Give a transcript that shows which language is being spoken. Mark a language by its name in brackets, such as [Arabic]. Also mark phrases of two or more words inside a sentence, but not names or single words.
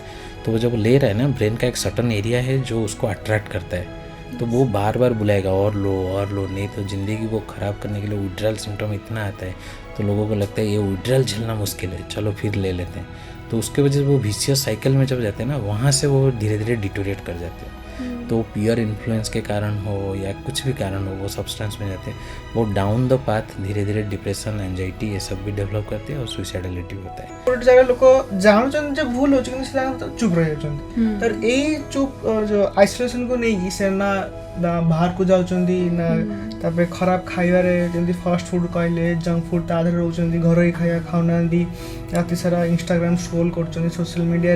[Hindi] तो वो जब ले रहा है ना, ब्रेन का एक [English] certain area [Hindi] है जो उसको अट्रैक्ट करता है, तो वो बार बार बुलाएगा और लो, नहीं तो ज़िंदगी को ख़राब करने के लिए [English] withdrawal symptom [Hindi] इतना आता है, तो लोगों को लगता है ये विड्रॉल झेलना मुश्किल है, चलो फिर ले लेते हैं। तो उसके वजह से वो [English] vicious cycle [Hindi] में जब जाते हैं ना, वहाँ से वो धीरे धीरे डिटोरेट कर जाते हैं। तो [English] peer influence [Hindi] के कारण हो या कुछ भी कारण हो, वो सब्सटेंस में जाते हैं, वो [English] down the path [Hindi] धीरे धीरे [English] depression, anxiety [Hindi] ये सब भी डेवलप करते हैं और सुइसाइडलिटी होता है। [Odia] ଗୋଟେ ଜାଗା ଲୋକ ଜାଣୁଛନ୍ତି ଯେ ଭୁଲ ହଉଛି କିନ୍ତୁ ସେ ଚୁପ୍ ରହିଯାଉଛନ୍ତି। ତ ଏଇ ଚୁପ୍ ଯୋଉ ଆଇସୋଲେସନକୁ ନେଇକି ସେ ନା ବାହାରକୁ ଯାଉଛନ୍ତି, ନା ତାପରେ ଖରାପ ଖାଇବାରେ ଯେମିତି [English] fast food [Odia] କହିଲେ, [English] junk food [Odia] ତା ଦେହରେ ରହୁଛନ୍ତି, ଘରୋଇ ଖାଇବା ଖାଉନାହାନ୍ତି, ରାତି ସାରା ଇନଷ୍ଟାଗ୍ରାମ ସ୍କ୍ରୋଲ୍ କରୁଛନ୍ତି [English] social media.